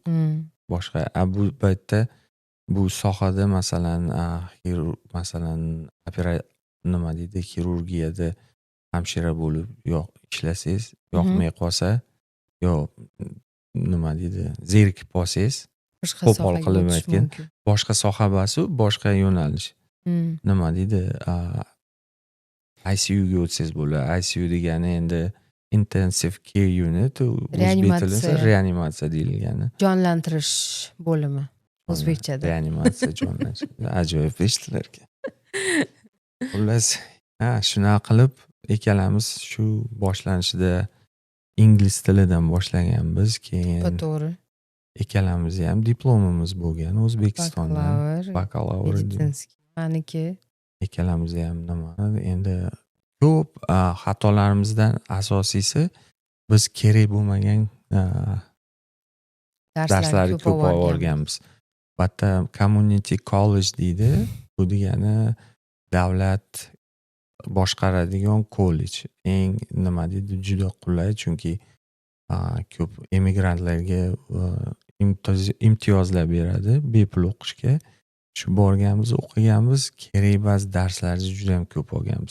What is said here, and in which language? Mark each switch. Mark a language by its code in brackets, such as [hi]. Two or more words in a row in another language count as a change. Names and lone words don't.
[uz] Boshqa bu paytda bu sohada masalan nima deydi, xirurgiyada hamshira bo'lib ishlasangiz, yoqmay qolsa yo nima deydi, zerikib qolsangiz, qo'pol qilib aytgan, boshqa soha basu, boshqa yo'nalish. Nima deydi, ICUga o'tsangiz bo'ladi. ICU degani endi [en] intensive care unit, [uz] o'zbek tilida reanimatsiya deyilgani. Jonlantirish bo'limi o'zbekchada. Reanimatsiya, jonlantirish. Ajoyib eshitilar ekan. Xullas, shunaqa qilib ikkalamiz shu boshlanishida ingliz tilidan boshlaganmiz, keyin to'g'ri. Ikkalamiz ham diplomimiz bo'lgan O'zbekistondan, bakalavr. Meniki Ikkalamiz ham endi ko'p xatolarimizdan asosiysi biz kerak bo'lmagan darslarni ko'p o'rganamiz. Bitta [en] community college [uz] deydi. Bu degani davlat boshqaradigan kollej. Eng nima deydi, juda qulay, chunki ko'p emigrantlarga imtiyozlar beradi bepul o'qishga. Shu borganmiz, o'qiganmiz, kerak ba'zi darslarni juda ham ko'p olganmiz.